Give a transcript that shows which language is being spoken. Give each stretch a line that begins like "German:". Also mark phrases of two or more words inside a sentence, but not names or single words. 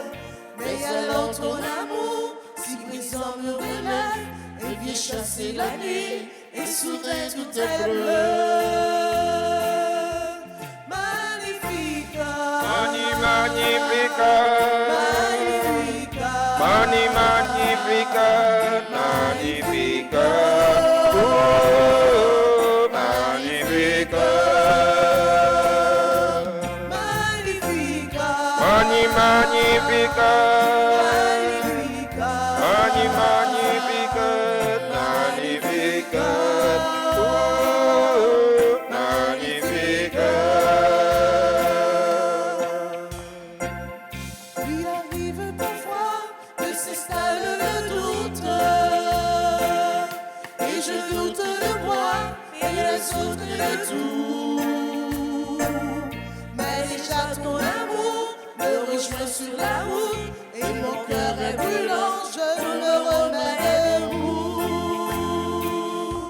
French: Mais alors ton amour, si brisant me relève, et vient chasser la nuit et soudain tout est bleu.
Latin: Magnifica, Magnificat, Magnificat, Magnificat, oh, Magnificat, Magnificat, Magnificat, Magnificat, oh, Magnificat.
French: Il arrive parfois que s'installe le doute, et je doute de moi et les autres de tout. Mais déjà ton amour me rejoint sur la route, et mon cœur est brûlant, je me remets debout.